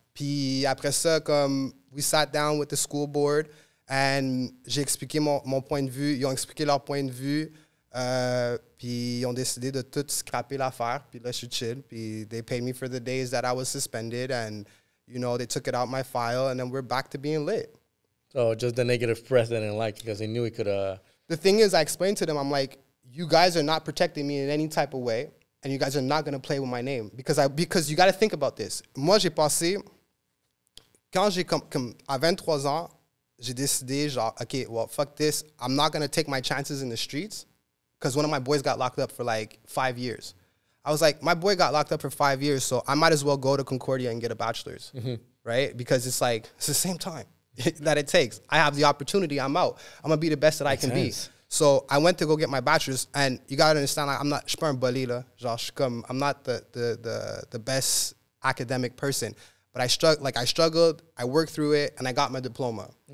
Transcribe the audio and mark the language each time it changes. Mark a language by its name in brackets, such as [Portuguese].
[French] Puis après ça, comme [English] we sat down with the school board, and [French] j'ai expliqué mon point de vue, ils ont expliqué leur point de vue, puis ils ont décidé de tout scraper l'affaire, puis là je suis chill, puis [English] they paid me for the days that I was suspended, and you know, they took it out my file, and then we're back to being lit. So just the negative press they didn't like because they knew it could The thing is, I explained to them, I'm like, you guys are not protecting me in any type of way, and you guys are not going to play with my name. Because you got to think about this. [French] Moi, j'ai passé, quand j'ai à 23 ans, j'ai décidé, genre, [English] okay, well, fuck this. I'm not going to take my chances in the streets, because one of my boys got locked up for like 5 years. I was like, my boy got locked up for 5 years, so I might as well go to Concordia and get a bachelor's, right? Because it's like, it's the same time that it takes. I have the opportunity, I'm out. I'm going to be the best that I can be. So I went to go get my bachelor's, and you got to understand, like, I'm not, I'm not the best academic person, but I struggled, I worked through it, and I got my diploma.